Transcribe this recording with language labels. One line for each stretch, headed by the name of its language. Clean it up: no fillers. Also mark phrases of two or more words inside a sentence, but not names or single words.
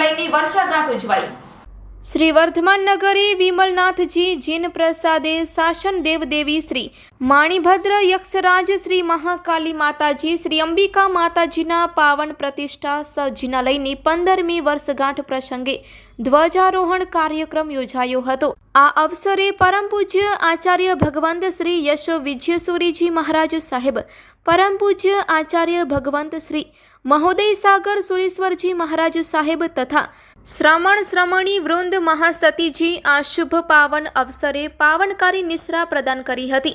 Gujarati: વર્ષાગાંઠ ઉજવાઈ। શ્રી વર્ધમાન નગરે વિમલનાથજી જિન પ્રસાદે શાસન દેવદેવી શ્રી માણિભદ્ર યક્ષરાજ શ્રી મહાકાલી માતાજી શ્રી અંબિકા માતાજીના પાવન પ્રતિષ્ઠા સજિનાલયની 15મી વર્ષગાંઠ પ્રસંગે ધ્વજારોહણ કાર્યક્રમ યોજાયો હતો। આ અવસરે પરમ પૂજ્ય આચાર્ય ભગવંત શ્રી યશો વિજયસૂરીજી મહારાજ સાહેબ, પરમ પૂજ્ય આચાર્ય ભગવંત શ્રી મહોદય સાગર સુરેશ્વરજી મહારાજ સાહેબ તથા શ્રમણી વૃંદ મહાસતીજી આ શુભ પાવન અવસરે પાવનકારી નિશ્રા પ્રદાન કરી હતી।